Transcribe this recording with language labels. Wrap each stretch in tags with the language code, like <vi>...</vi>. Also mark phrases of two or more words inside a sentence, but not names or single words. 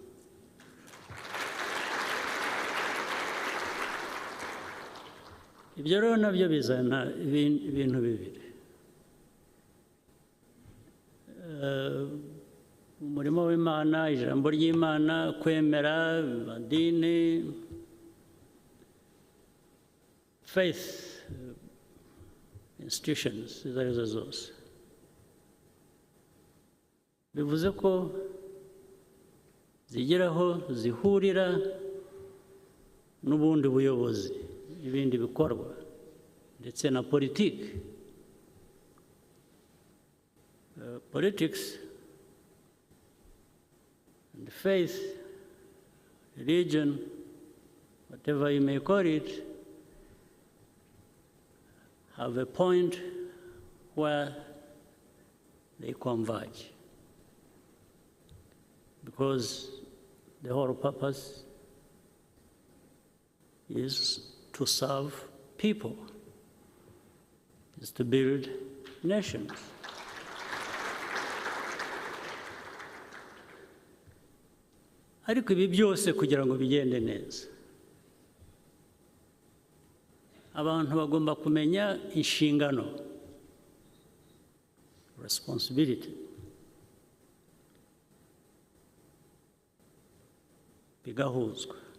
<rw>Ibyo rero nabyo bizana ibintu bibiri. Umurimo w'Imana, ijambo ry'Imana, kwemera, amadini,</rw> <en>faith institutions</en> <rw>izo arizo zose, bivuze ko zigeraho zihurira n'ubundi buyobozi, ibindi bikorwa ndetse na politiki.</rw> <en>Politics and faith, religion, whatever you may call it, have a point where they converge, because the whole purpose is to serve people, is to build nations.</en> <rw>Ariko ibi byose kugira ngo bigende neza, abantu bagomba kumenya inshingano, responsibility, bigahuzwa.</rw>